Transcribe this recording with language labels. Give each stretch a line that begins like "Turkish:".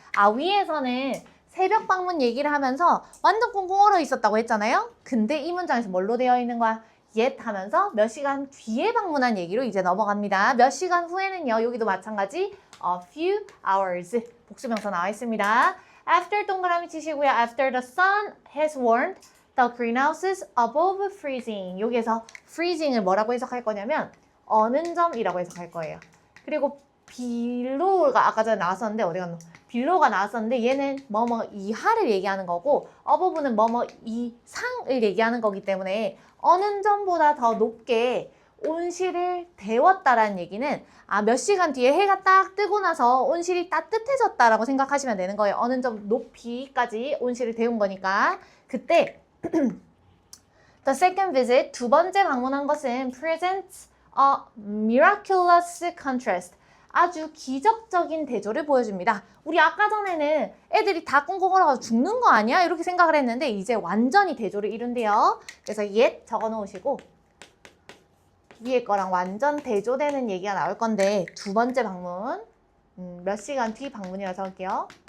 Korean: 아 위에서는 새벽 방문 얘기를 하면서 완전 꽁꽁 얼어 있었다고 했잖아요. 근데 이 문장에서 뭘로 되어 있는 거야? yet 하면서 몇 시간 뒤에 방문한 얘기로 이제 넘어갑니다. 몇 시간 후에는요. 여기도 마찬가지 a few hours 복수명사 나와 있습니다. After 동그라미 치시고요.
English: After the sun has warmed the greenhouses above freezing.
Korean: 여기에서 freezing을 뭐라고 해석할 거냐면 어는 점이라고 해석할 거예요. 그리고 below가 아까 전에 나왔었는데 어디 갔노? below가 나왔었는데 얘는 뭐뭐 이하를 얘기하는 거고 above는 뭐뭐 이상을 얘기하는 거기 때문에 어는 점보다 더 높게 온실을 데웠다라는 얘기는 몇 시간 뒤에 해가 딱 뜨고 나서 온실이 따뜻해졌다라고 생각하시면 되는 거예요. 어느 점 높이까지 온실을 데운 거니까. 그때
English: The second visit,
Korean: 두 번째 방문한 것은
English: presents a miraculous contrast.
Korean: 아주 기적적인 대조를 보여줍니다. 우리 아까 전에는 애들이 다 꽁꽁 얼어가지고 죽는 거 아니야? 이렇게 생각을 했는데 이제 완전히 대조를 이룬대요. 그래서 yet 적어놓으시고 위에 거랑 완전 대조되는 얘기가 나올 건데 두 번째 방문, 몇 시간 뒤 방문이라고 적을게요.